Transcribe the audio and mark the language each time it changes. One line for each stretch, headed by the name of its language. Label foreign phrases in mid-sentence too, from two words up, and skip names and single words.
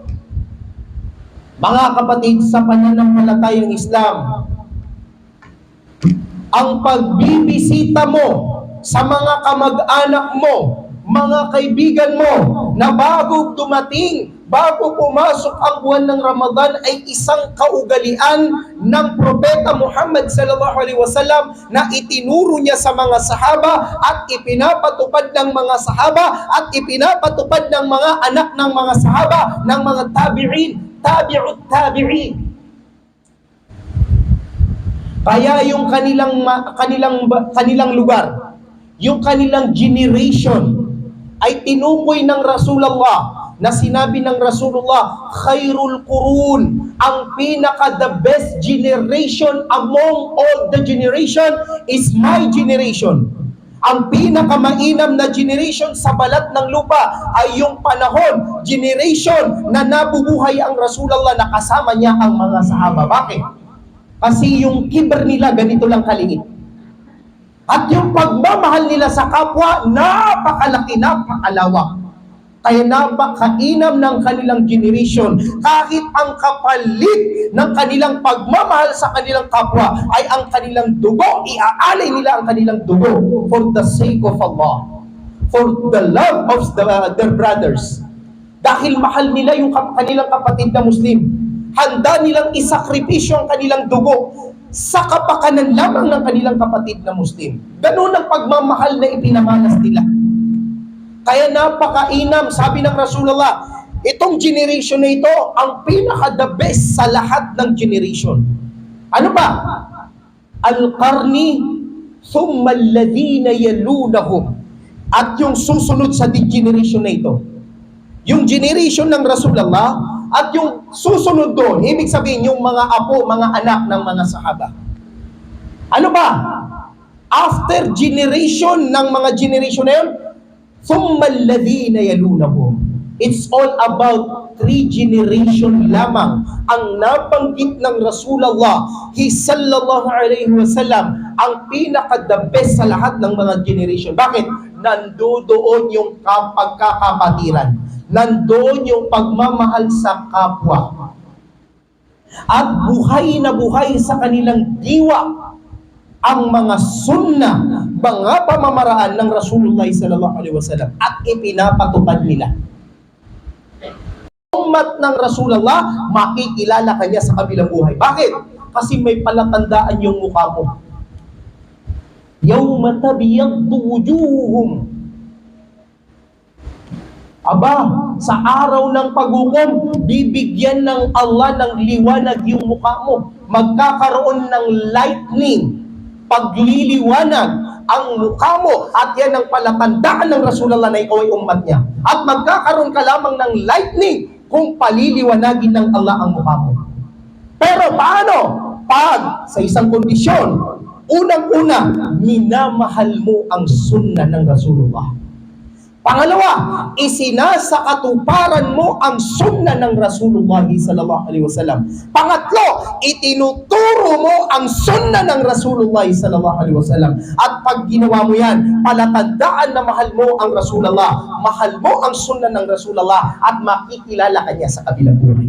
Filipino: Mga kapatid, sa pananampalatayang Islam, ang pagbibisita mo sa mga kamag-anak mo, mga kaibigan mo, na bago dumating, bago pumasok ang buwan ng Ramadan, ay isang kaugalian ng Propeta Muhammad
Arabic: صلى الله عليه وسلم
Filipino: na itinuro niya sa mga sahaba at ipinapatupad ng mga sahaba at ipinapatupad ng mga anak ng mga sahaba, ng mga tabi'in,
Arabic: تابعي التابعين.
Filipino: Kaya yung kanilang lugar, yung kanilang generation ay tinukoy ng Rasulullah na sinabi ng Rasulullah,
Arabic: خير القرون,
Filipino: ang pinaka
English: the best generation among all the generation is my generation.
Filipino: Ang pinakamainam na generation sa balat ng lupa ay yung panahon, generation na nabubuhay ang Rasulullah na kasama niya ang mga sahaba. Bakit? Kasi yung kibr nila ganito lang kaliit. At yung pagmamahal nila sa kapwa, napakalaki, napakalawak. Kaya napakainam ng kanilang generation. Kahit ang kapalit ng kanilang pagmamahal sa kanilang kapwa ay ang kanilang dugo, iaalay nila ang kanilang dugo
English: for the sake of Allah, for the love of their brothers.
Filipino: Dahil mahal nila yung kanilang kapatid na Muslim, handa nilang isakripisyo ang kanilang dugo sa kapakanan lamang ng kanilang kapatid na Muslim. Ganun ang pagmamahal na ipinamalas nila. Kaya napakainam, sabi ng Rasulullah, itong generation na ito, ang pinaka-
English: the best
Filipino: sa lahat ng generation. Ano ba?
Arabic: القرني ثم الذين يلونهم.
Filipino: At yung susunod sa generation na ito. Yung generation ng Rasulullah, at yung susunod doon, ibig sabihin yung mga apo, mga anak ng mga sahaba. Ano ba? After generation ng mga generation na yun,
Arabic: ثُمَّ الَّذِينَ يَلُونَهُمْ.
English: It's all about
Filipino: 3 generation lamang ang nabanggit ng Rasulullah
Arabic: صلى الله عليه وسلم
Filipino: ang pinaka-
English: the best
Filipino: sa lahat ng mga generation. Bakit? Nandoon yung pagkakapatiran. Nandoon yung pagmamahal sa kapwa. At buhay na buhay sa kanilang diwa ang mga sunnah, mga pamamaraan ng Rasulullah
Arabic: صلى الله عليه وسلم
Filipino: at ipinapatupad nila. Umat ng Rasulullah, makikilala kanya sa kabilang buhay. Bakit? Kasi may palatandaan yung mukha mo.
Arabic: يوم تبيض وجوه.
Filipino: Aba, sa araw ng paghukom, bibigyan ng Allah ng liwanag yung mukha mo. Magkakaroon ng lightning, pagliliwanag ang mukha mo, at yan ang palatandaan ng Rasulullah na ikaw ay umat niya. At magkakaroon ka lamang ng lightning kung paliliwanagin ng Allah ang mukha mo. Pero paano? Pag sa isang kondisyon, unang-una, minamahal mo ang sunnah ng Rasulullah. Pangalawa, isinasakatuparan mo ang sunnah ng Rasulullah
Arabic: صلى الله عليه وسلم.
Filipino: Pangatlo, itinuturo mo ang sunnah ng Rasulullah
Arabic: صلى الله عليه وسلم.
Filipino: At pag ginawa mo yan, palatandaan na mahal mo ang Rasulullah, mahal mo ang sunnah ng Rasulullah, at makikilala ka niya sa kabilang buhay.